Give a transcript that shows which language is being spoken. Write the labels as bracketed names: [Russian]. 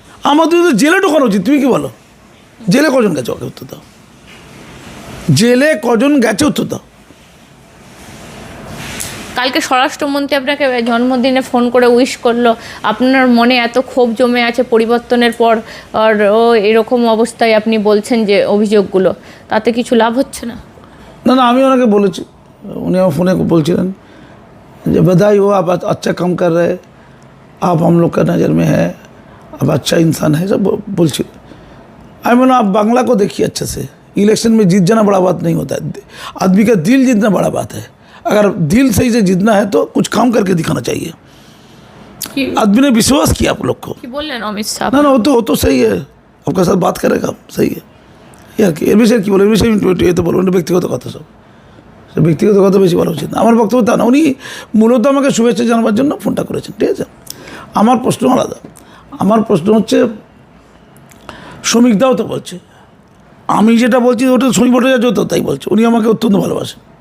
[Bangla] আমাদের তো জেলে ঢোকানো উচিত, তুমি কি বলো, জেলে কজন গেছে ওকে উত্তর দাও, জেলে কজন গেছে উত্তর দাও। কালকে স্বরাষ্ট্রমন্ত্রী আপনাকে জন্মদিনে ফোন করে উইশ করলো, আপনার মনে এত ক্ষোভ জমে আছে পরিবর্তনের পর, আর ও এরকম অবস্থায় আপনি বলছেন যে অভিযোগগুলো, তাতে কিছু লাভ হচ্ছে না? না না, আমি ওনাকে বলেছি, উনি আমার ফোনে বলছিলেন যে [Hindi] बधाई हो, आप अच्छा काम कर रहे, आप हम लोग का नज़र में है, आप अच्छा इंसान है, सब बोलছি। আমি बोला आप बांग्ला को देखिए अच्छे से, इलेक्शन में जीत जाना बड़ा बात नहीं होता है, आदमी का दिल जीतना बड़ा बात है। अगर दिल सही से जीतना है तो कुछ काम करके दिखाना चाहिए। आदमी ने विश्वास किया आप लोग को। [Bangla] কি বললেন অমিত শাহ? [Hindi] ना ना, वो तो सही है, आपका साथ बात करेगा, सही है यार। [Bangla] এর বিষয়ে কী বলে, এর বিষয়ে এ তো বলবো না, ব্যক্তিগত কথা সব, ব্যক্তিগত কথা বেশি বলা উচিত না। আমার বক্তব্য তা না, উনি মূলত আমাকে শুভেচ্ছা জানাবার জন্য ফোনটা করেছেন, ঠিক আছে। আমার প্রশ্ন আলাদা, আমার প্রশ্ন হচ্ছে শ্রমিকদাও তো বলছে, আমি যেটা বলছি ওটা শ্রমিক ভট্টাচার্য তো তাই বলছে, উনি আমাকে অত্যন্ত ভালোবাসেন।